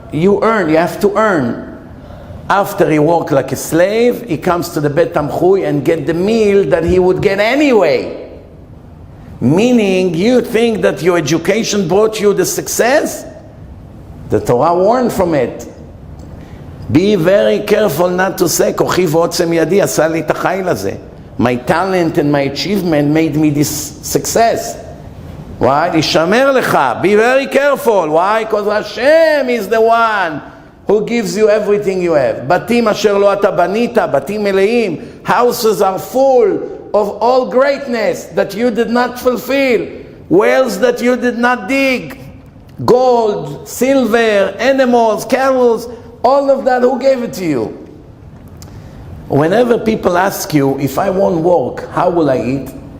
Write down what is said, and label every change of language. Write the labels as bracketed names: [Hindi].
[English] You earn, you have to earn. After he worked like a slave, he comes to the Bet Tamchui and get the meal that he would get anyway. Meaning, you think that your education brought you the success? The Torah warned from it. Be very careful not to say, [Hebrew] כוחי ועוצם ידי עשה לי את החיל הזה. [English] My talent and my achievement made me this success. Why? [Hebrew] ישמר לך. [English] Be very careful. Why? Because Hashem is the one who gives you everything you have. [Hebrew] בתים אשר לא אתה בנית, בתים מלאים. [English] Houses are full of all greatness that you did not fulfill. Wells that you did not dig. Gold, silver, animals, camels, all of that, who gave it to you? Whenever people ask you, if I won't work, how will I eat?